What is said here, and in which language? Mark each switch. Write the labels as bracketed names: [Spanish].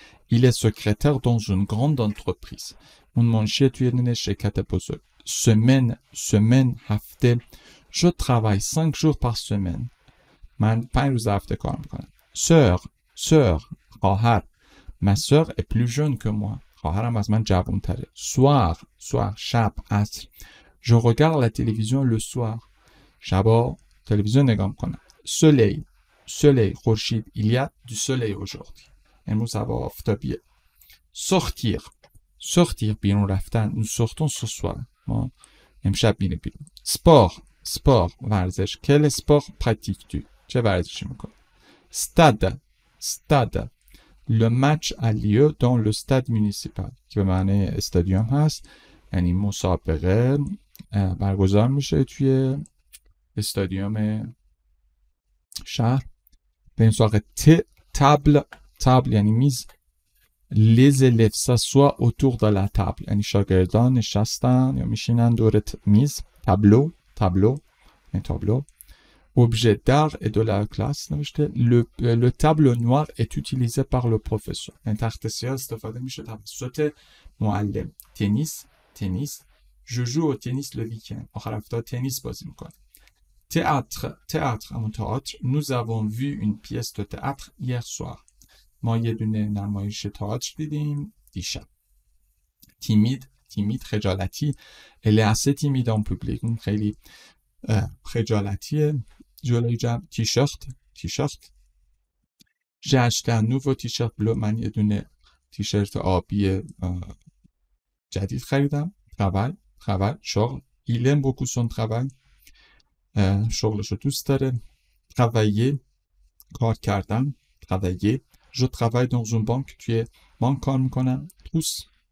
[French] il est secrétaire dans une grande entreprise. [Persian] اون منشی توی یه شرکت بزرگ. semaine هفته. [French] je travaille 5 jours par semaine. [Persian] من 5 روز هفته کار میکنم. sœur خواهر. [French] ma sœur est plus jeune que moi. [Persian] خواهرم از من جوان تره. soir شب عصر. [French] je regarde la télévision le soir. [Persian] شبا تلویزیون نگاه میکنم. soleil خورشید. [French] il y a du soleil aujourd'hui. [Persian] امروز هوا آفتابیه. sortir بیرون رفتن. [French] nous sortons ce soir. [Persian] ما امشب میریم بیرون. [French] sport ورزش. quel sport pratiques-tu? [Persian] چه ورزشی میکنی؟ [French] stade le match a lieu dans le stade municipal. [Persian] که به معنی استادیوم هست. یعنی مسابقه برگزار میشه توی استادیوم شهر. به این سراغ table یعنی میز. [French] les élèves s'assoient autour de la table. [Persian] یعنی شاگردان نشستن یا میشینن دور میز. tableau یعنی تابلو. [French] objet d'art et de la classe نوشته. le tableau noir est utilisé par le professeur. [Persian] یعنی تخت سیاه استفاده میشه توسط معلم. [French] tennis je joue au tennis le week-end. [Persian] آخر هفته تنیس بازی میکنم. théâtre همون تئاتر. [French] nous avons vu une pièce de théâtre hier soir. [Persian] ما یه دونه نمایش تئاتر دیدیم دیشب. timide [French] تیمید خجالتی elle est assez timide en public [Persian] اون خیلی خجالتیه جلوی جمع [French] تیشرت j'ai acheté un nouveau t-shirt bleu [Persian] من یه دونه تیشرت آبی جدید خریدم [French] travail شغل il aime beaucoup son travail [Persian] شغلشو دوست داره [French] travailler کار کردن travailler je travaille dans une banque [Persian] توی بانک کار میکنم [French] trousse